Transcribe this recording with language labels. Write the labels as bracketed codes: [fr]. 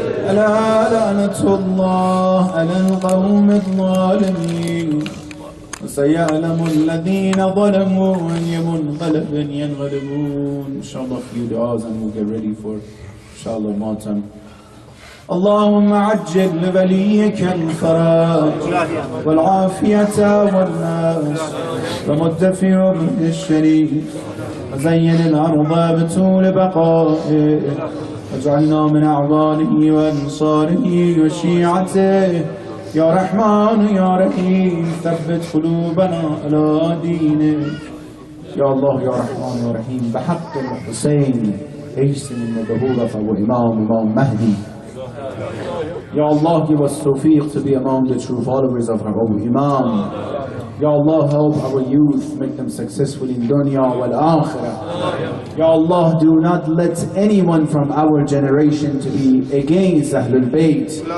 [ar] ألا لعنة الله على القوم الظالمين. وسيعلم الذين ظلموا أي منقلب ينقلبون. [en] Inshallah, a few du'as and we'll get ready for inshallah Muharram. [ar] اللهم عجل لوليك الفرج والعافية والناس ومد في عمره الشريف وزين الأرض بطول بقائه واجعلنا من أعوانه وأنصاره وشيعته يا رحمن يا رحيم ثبت قلوبنا على دينك. يا الله يا رحمن يا رحيم بحق الحسين اجسم المظهور فهو [en] Imam Mahdi. Ya Allah, give us tawfiq to be among the true followers of our own Imam. Ya Allah, help our youth, make them successful in dunya wal akhirah. Ya Allah, do not let anyone from our generation to be against Ahlul Bayt.